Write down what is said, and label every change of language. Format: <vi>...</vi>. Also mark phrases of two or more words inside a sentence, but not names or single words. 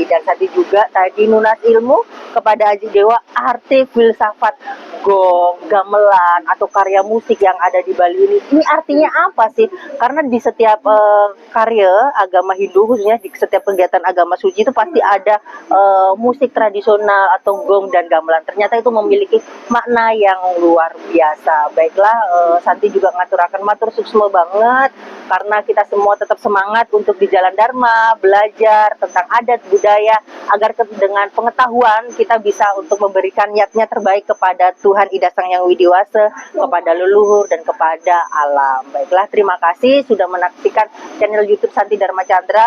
<id>Dan Santi juga tadi nunas ilmu kepada Aji Dewa arti filsafat gong, gamelan, atau karya musik yang ada di Bali ini. Ini artinya apa sih? Karena di setiap karya agama Hindu, khususnya di setiap kegiatan agama suci itu pasti ada musik tradisional atau gong dan gamelan. Ternyata itu memiliki makna yang luar biasa. Baiklah, Santi juga</id> <ban>ngaturakan matur suksma</ban> <id>banget karena kita semua tetap semangat untuk di jalan Dharma, belajar tentang adat budaya, agar dengan pengetahuan kita bisa untuk memberikan niatnya terbaik kepada Tuhan Ida Sang Yang Widiwasa, kepada leluhur dan kepada alam. Baiklah, terima kasih sudah menyaksikan channel YouTube Santi Dharma Chandra.</id>